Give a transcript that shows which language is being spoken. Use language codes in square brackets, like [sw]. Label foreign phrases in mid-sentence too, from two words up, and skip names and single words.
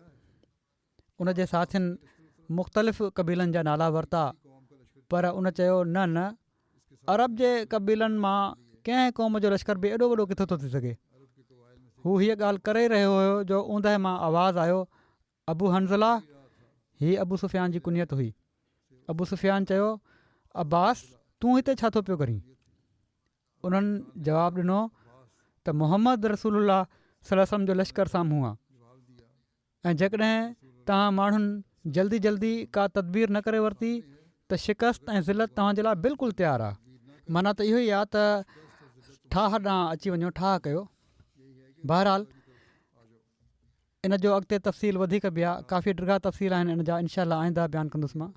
[sd] उन जे साथियुनि मुख़्तलिफ़ क़बीलनि जा नाला वरिता, पर उन चयो, न न, अरब जे क़बीलनि मां कंहिं क़ौम जो लश्कर बि एॾो वॾो किथो थो थी सघे। हू हीअ ॻाल्हि करे ई रहियो हुयो जो ऊंदहि मां आवाज़ु आयो, अबू हंज़ला। हीअ अबू सुफ़ियान जी कुनियत हुई। अबू सुफ़ियान चयो, अब्बास, तूं हिते छा थो पियो करीं? उन्हनि जवाबु ॾिनो त मुहम्मद [ar] رسول الله صلى الله عليه وسلم [sd] जो लश्कर साम्हूं आहे ऐं जेकॾहिं तव्हां माण्हुनि जल्दी जल्दी का तदबीर न करे वरिती त शिकस्त ऐं ज़िलत तव्हांजे लाइ बिल्कुलु तयारु आहे। माना त इहो ई आहे त ठाह ॾांहुं अची वञो, ठाह कयो। बहरहाल इन जो अॻिते तफ़सील वधीक बि आहे, काफ़ी ॾिघा तफ़सील आहिनि इन जा, इनशा अल्लाह आईंदा बयानु कंदुसि मां।